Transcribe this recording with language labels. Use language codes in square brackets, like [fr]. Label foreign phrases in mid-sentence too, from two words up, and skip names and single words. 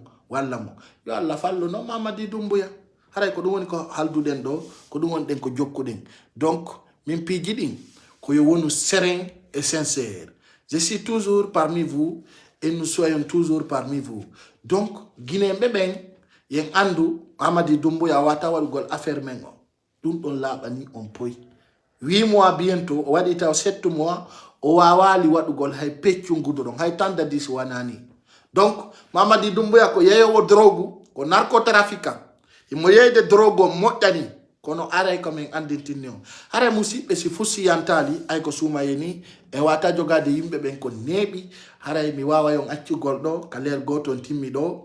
[ff] walla mo yo Allah fallu no Mamadi Doumbouya haray ko ɗum woni ko halduɗen ɗo ko ɗum woni ɗen ko jokkuɗen donc min piiji ɗin ko yo wonu [fr] serein et sincère. Je suis toujours parmi vous et nous soyons toujours parmi vous. [ff] Donc Guinée ɓeɓen yen andu Mamadi Doumbouya wata waɗugol affaire men o ɗum ɗon laaɓani on poyi 8 mois bientôt o waɗi taw 7 mois o wawali waɗugol hay peccungudo ɗon hay tandadis wanani. Donc Mamadi Doumbouya ko yeyowo drogue ko narcotrafiquant imo yeyde drogue o moƴƴani kono aray ko min andintinni on haray musidɓe si fussiyantali ay ko suumayeni e wata jogade yimɓe ɓen ko neeɓi haray mi wawa yon accugol ɗo ka leer goton timmi ɗo